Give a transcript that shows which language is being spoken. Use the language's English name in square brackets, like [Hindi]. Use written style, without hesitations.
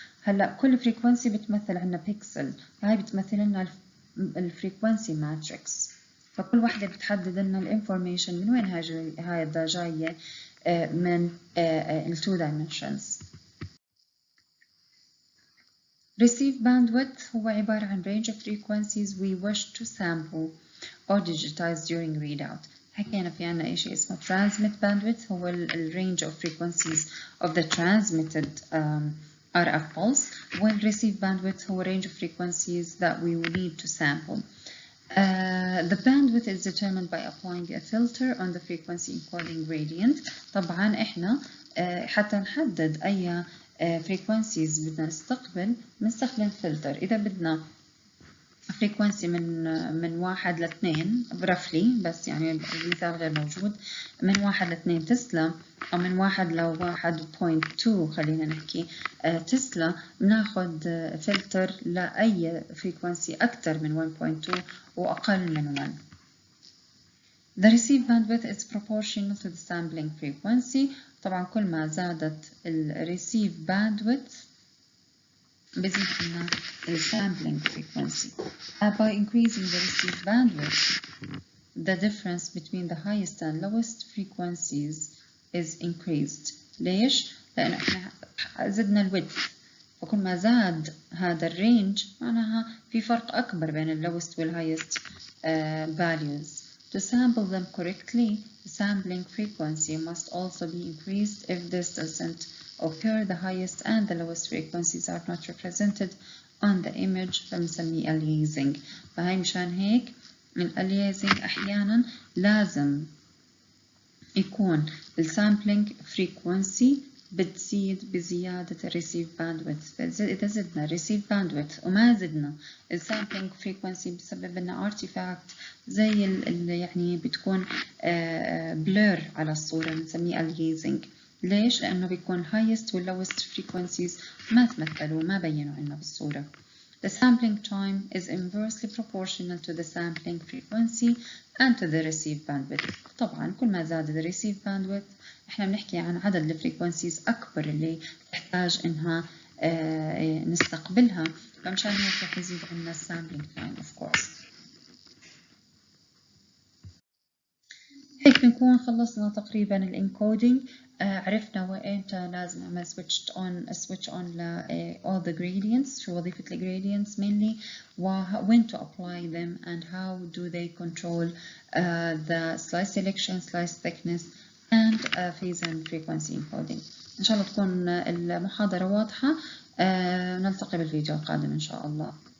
[Arabic] هلا كل فريكونسي بتمثل عنا بيكسل، هاي بتمثل لنا الفريكونسي ماتريكس. فكل واحدة بتحدد لنا الانفورميشن من وين هاي جاية من ال 2 dimensions. [English] Receive bandwidth [Arabic] هو عبارة عن [English] range of frequencies we wish to sample or digitize during readout. [Arabic] حكينا في عنا شيء اسمه [English] transmit bandwidth هو ال range of frequencies of the transmitted RF pulse, while receive bandwidth هو range of frequencies that we will need to sample. The bandwidth is determined by applying a filter on the frequency encoding gradient. [Arabic] طبعا احنا حتى نحدد اي frequencies بدنا نستقبل بنستخدم فلتر. إذا بدنا frequency من 1 ل 2 roughly بس يعني المثال غير موجود من 1 ل 2 تسلا أو من 1 ل 1.2 خلينا نحكي تسلا بناخد فلتر لأي frequency أكثر من 1.2 وأقل من 1. [English] The receive bandwidth is proportional to the sampling frequency. [Arabic] طبعا كل ما زادت ال receive bandwidth بزيد لنا ال sampling frequency. [English] By increasing the receive bandwidth, the difference between the highest and lowest frequencies is increased. [Arabic] ليش؟ لأن احنا زدنا ال width. فكل ما زاد هذا الرينج معناها في فرق أكبر بين ال lowest وال highest values. [English] To sample them correctly, the sampling frequency must also be increased. If this doesn't occur, the highest and the lowest frequencies are not represented on the image. [Arabic] فبنسميه aliasing. فهي مشان هيك من aliasing أحيانا لازم يكون السامبلينج frequency بتزيد بزيادة الريسيف باندويث. إذا زدنا الريسيف باندويث وما زدنا السامبلينج فريكونسي بسبب لنا ارتيفاكت زي اللي يعني بتكون بلور على الصورة بنسميه اليزنج. ليش؟ لأنه بيكون highest والlowest frequencies ما تمثلوا ما بينوا عنا بالصورة. [English] The sampling time is inversely proportional to the sampling frequency and to the receive bandwidth. [Arabic] طبعا كل ما زاد the receive bandwidth احنا بنحكي عن عدد الفريكونسيز أكبر اللي تحتاج إنها نستقبلها، فمشان هيك رح يزيد عنا sampling time [English] of course. [Arabic] هيك بنكون خلصنا تقريبا الانكودينج. عرفنا وإمتى لازم نعمل [English] switch on ل all the gradients، [Arabic] شو وظيفة ال [English] gradients mainly، و when to apply them and how do they control the slice selection, slice thickness and phase and frequency encoding. [Arabic] إن شاء الله تكون المحاضرة واضحة. نلتقي بالفيديو القادم إن شاء الله.